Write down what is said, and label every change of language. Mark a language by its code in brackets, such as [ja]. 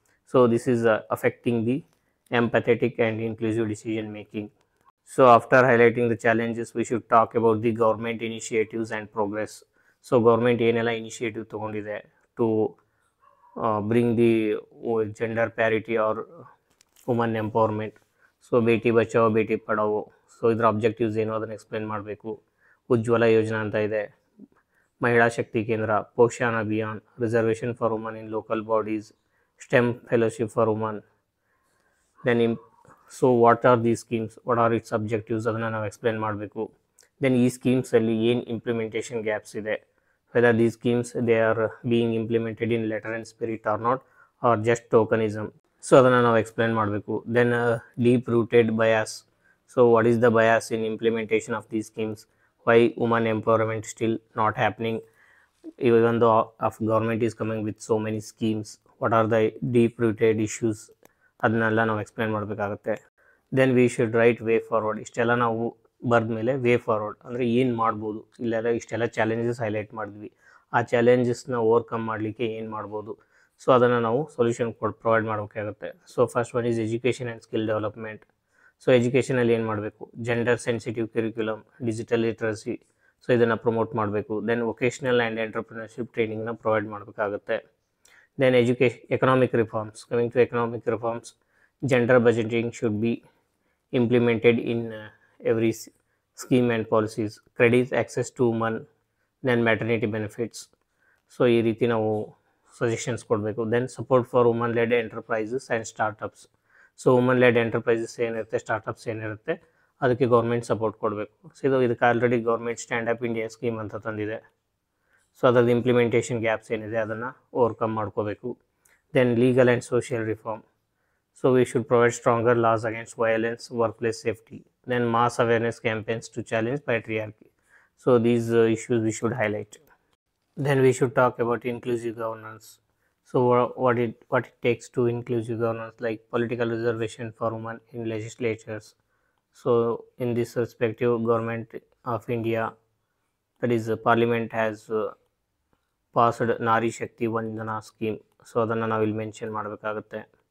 [en] So this is affecting the empathetic and inclusive decision making. So after highlighting the challenges, we should talk about the government initiatives and progress. So government [kn] ಏನೆಲ್ಲ [en] initiative [kn] ತಗೊಂಡಿದೆ [en] to bring the gender parity or woman empowerment. [kn] So Beti Bachao Beti Padhao. So ಇದರ objectives ಏನು ಅದನ್ನು explain ಮಾಡಬೇಕು. ಉಜ್ವಲ ಯೋಜನಾ ಅಂತ ಇದೆ, ಮಹಿಳಾ ಶಕ್ತಿ ಕೇಂದ್ರ, Poshan Abhiyan, reservation for woman in local bodies, stem fellowship for women. [en] then so what are the schemes, what are its objectives, [kn] ಅದನ್ನು ನಾವು ಎಕ್ಸ್ಪ್ಲೇನ್ ಮಾಡಬೇಕು. [en] then [kn] ಈ ಸ್ಕೀಮ್ಸಲ್ಲಿ ಏನು ಇಂಪ್ಲಿಮೆಂಟೇಷನ್ ಗ್ಯಾಪ್ಸ್ ಇದೆ, [en] Whether these schemes they are being implemented in letter and spirit or not or just tokenism. So [kn] ಅದನ್ನು ನಾವು explain ಮಾಡಬೇಕು. [en] Then deep rooted bias. So what is the bias in implementation of these schemes, why women empowerment still not happening even though of government is coming with so many schemes, what are the deep rooted issues, [kn] ಅದನ್ನೆಲ್ಲ ನಾವು explain ಮಾಡಬೇಕಾಗುತ್ತೆ. [en] Then we should write way forward. [kn] ಇಷ್ಟೆಲ್ಲ ನಾವು ಬರೆದ ಮೇಲೆ way forward ಅಂದರೆ ಏನು ಮಾಡ್ಬೋದು, ಇಲ್ಲೆಲ್ಲ ಇಷ್ಟೆಲ್ಲ ಚಾಲೆಂಜಸ್ ಹೈಲೈಟ್ ಮಾಡಿದ್ವಿ, ಆ ಚಾಲೆಂಜಸ್ನ ಓವರ್ಕಮ್ ಮಾಡಲಿಕ್ಕೆ ಏನು ಮಾಡ್ಬೋದು, ಸೊ ಅದನ್ನು ನಾವು ಸೊಲ್ಯೂಷನ್ ಪ್ರೊವೈಡ್ ಮಾಡಬೇಕಾಗುತ್ತೆ. [en] So first one is education and skill development. So [kn] ಎಜುಕೇಷನಲ್ಲಿ ಏನು ಮಾಡಬೇಕು, [en] Gender sensitive curriculum, digital literacy. [kn] So ಇದನ್ನು ಪ್ರಮೋಟ್ ಮಾಡಬೇಕು. Then vocational and entrepreneurship ಟ್ರೈನಿಂಗ್ನ provide ಮಾಡಬೇಕಾಗುತ್ತೆ. [en] Then economic reforms. Coming to economic reforms, gender budgeting should be implemented in every scheme and policies. Credit access to women, then maternity benefits. So [kn] ಈ ರೀತಿ ನಾವು suggestions ಕೊಡಬೇಕು. [en] Then support for woman led enterprises and startups. [kn] So woman LED enterprises ಏನಿರುತ್ತೆ, startups ಏನಿರುತ್ತೆ, ಅದಕ್ಕೆ government support ಕೊಡಬೇಕು. So ಇದಕ್ಕೆ already government stand up India scheme ಅಂತ ತಂದಿದೆ. ಸೊ ಅದರದ್ದು ಇಂಪ್ಲಿಮೆಂಟೇಷನ್ ಗ್ಯಾಪ್ಸ್ ಏನಿದೆ ಅದನ್ನು ಓವರ್ಕಮ್ ಮಾಡ್ಕೋಬೇಕು. [en] Then legal and social reform. So we should provide stronger laws against violence, work place safety. Then mass awareness campaigns to challenge patriarchy. So these issues we should highlight. Then we should talk about inclusive governance. So what it takes to inclusive governance, like political reservation for women in legislatures. So in this perspective, government of India, that is parliament, has passed Nari Shakti Vandana scheme. [kn] So ಅದನ್ನು ನಾವಿಲ್ಲಿ mention ಮಾಡಬೇಕಾಗುತ್ತೆ.